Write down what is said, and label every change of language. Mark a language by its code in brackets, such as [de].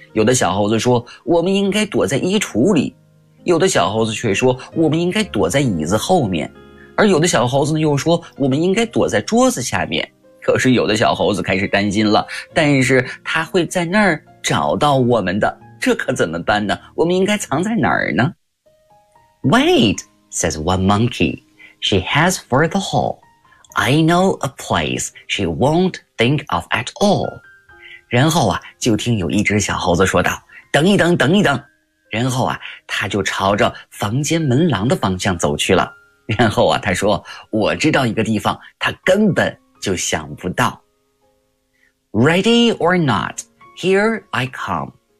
[zh] 有的小猴子说，我们应该躲在衣橱里。有的小猴子却说，我们应该躲在椅子后面。而有的小猴子呢又说，我们应该躲在桌子下面。可是有的小猴子开始担心了，但是他会在那儿找到我们的，这可怎么办呢？我们应该藏在哪儿呢？ [en] Wait, says one monkey, she has for the hall. I know a place she won't think of at all. [zh] 然后啊，就听有一只小猴子说道，等一等，等一等。然后啊，他就朝着房间门廊的方向走去了。然后啊，他说，我知道一个地方，他根本就想不到。 [en] Ready or not, here I come.